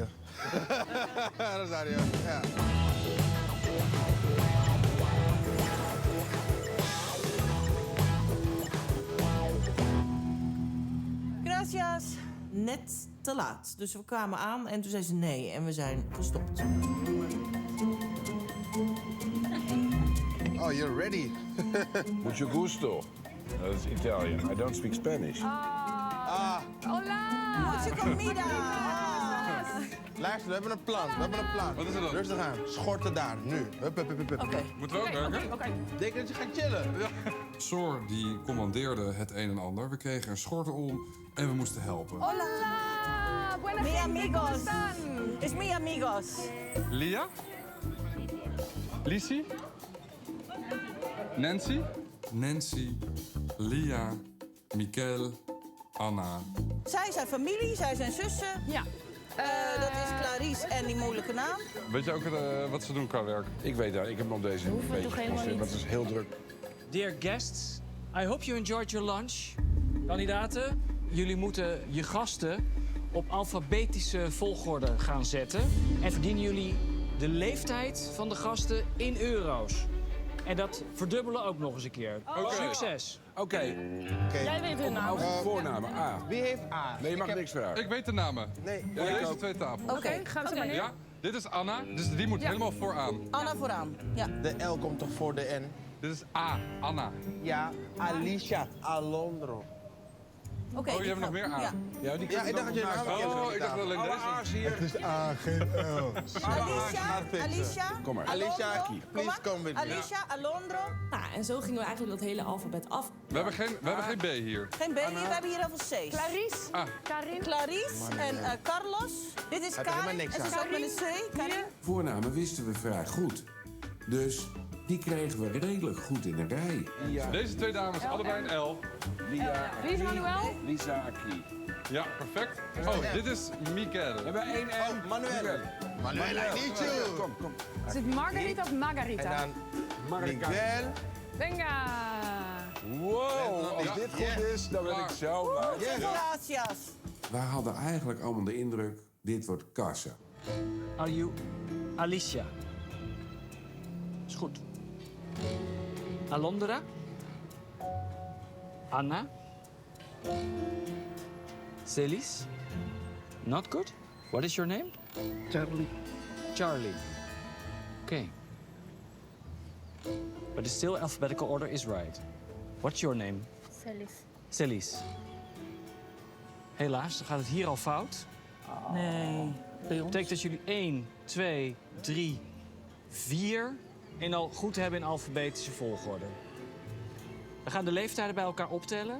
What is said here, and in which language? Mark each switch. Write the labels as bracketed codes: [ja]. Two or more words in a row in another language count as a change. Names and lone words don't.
[nl] Rosario, ja. [es] Gracias. [nl] Net te laat. Dus we kwamen aan en toen zei ze nee. En we zijn gestopt. [en] Oh, you're ready. [es] Mucho gusto. [nl] Dat is [en] Italian. I don't speak Spanish. [es] Hola! Mucha comida. [nl] Luister, we hebben een plan. Wat is er dan? Rustig aan. Schorten daar, nu. Hup. Oké. Moeten we ook werken? Denk je dat je gaat chillen? Sor die commandeerde het een en ander. We kregen een schort om en we moesten helpen. [es] Hola! Buena Mi gente, ¿cómo amigos. están? Es mi amigos. [nl] Lia? Lisi? Nancy? Nancy, Lia, Mikel, Anna. Zij zijn familie, zij zijn zussen. Ja. Dat is Clarice en die moeilijke naam. Weet je ook wat ze doen qua werk? Ik weet dat. Ik heb nog deze een beetje geconstateerd, maar het is heel druk. [en] Dear guests, I hope you enjoyed your lunch. [nl] Kandidaten, jullie moeten je gasten op alfabetische volgorde gaan zetten. En verdienen jullie de leeftijd van de gasten in euro's. En dat verdubbelen ook nog eens een keer. Oké. Succes. Oké. Jij weet hun naam. Voornamen. A. Wie heeft A? Nee, je mag niks vragen. Ik weet de namen. Nee. Op deze twee tafels. Oké, Gaan we ze maar neer? Ja, dit is Anna, dus die moet helemaal vooraan. Anna vooraan. Ja. De L komt toch voor de N? Dit is A, Anna. Ja, Alicia Alondro. Oké. Oh, je hebt nog meer A? Ja. Ja, die Ja, ik dacht dat je een naam kende. Oh, ik dacht dat alleen Alle deze. A's hier. Het is A, geen L. Alicia. Kom maar. Alicia, Alondro. [en] please come with me. [nl] Alicia, Alondro. Nou, en zo gingen we eigenlijk dat hele alfabet af. We hebben geen B hier. Geen B, we hebben hier heel veel C's. Clarice. Ah. Karin. Clarice en Carlos. Dit is Heb je helemaal Karin. niks En ze is aan. ook met een C. Karin. Voornamen wisten we vrij goed. Dus die kregen we redelijk goed in een rij. Deze twee dames, allebei een L. Lia. Wie is Manuel? Lisa Aki. Ja, perfect. Oh, dit is Mikel. We hebben één N. Oh, Manuel. Manuel, [en] I need you. [nl] Kom. Is het Margarita of Margarita? En dan Miguel. [es] Venga! [nl] Wow, als dit goed is, dan ben ik zo blij. [es] Muchas gracias. [nl] Wij hadden eigenlijk allemaal de indruk, dit wordt kassa. [en] Are you Alicia? [nl] Is goed. [en] Alondra? Anna? Celis? Not good? What is your name? Charlie. Charlie. Okay. But the still alphabetical order is right. What's your name? Celis. Celis. [nl] Helaas, dan gaat het hier al fout. Nee. Dat betekent dat jullie 1, 2, 3, 4 en al goed hebben in alfabetische volgorde. We gaan de leeftijden bij elkaar optellen.